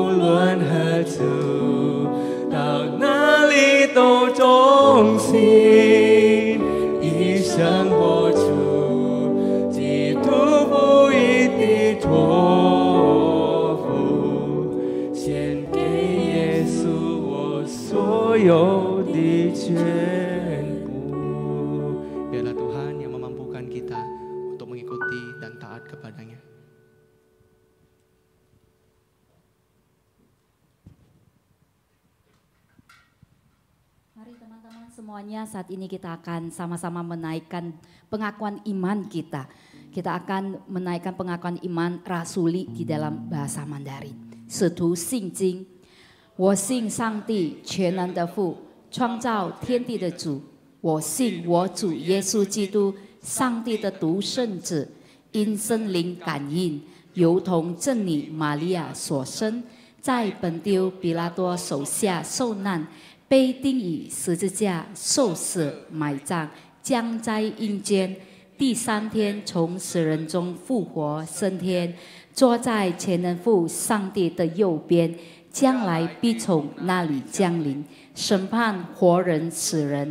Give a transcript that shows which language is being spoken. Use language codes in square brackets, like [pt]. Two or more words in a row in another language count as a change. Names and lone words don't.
[zh] 论何处，到哪里都忠心，一生活出基督福音的托付，献给耶稣我所有的全部。 [id] Biarlah Tuhan yang memampukan kita untuk mengikuti dan taat kepadanya. Mari teman-teman semuanya, saat ini kita akan sama-sama menaikkan pengakuan iman kita. Kita akan menaikkan pengakuan iman rasuli di dalam bahasa Mandarin. [zh] 使徒信经，我信上帝全能的父，创造天地的主。我信我主耶稣基督，上帝的独生子，因圣灵感应，由同真理玛利亚所生，在本丢比拉多手下受难，被钉以十字架，受死，埋葬，将在阴间，第3天从死人中复活升天，坐在全能父上帝的右边，将来必从那里降临，审判活人死人。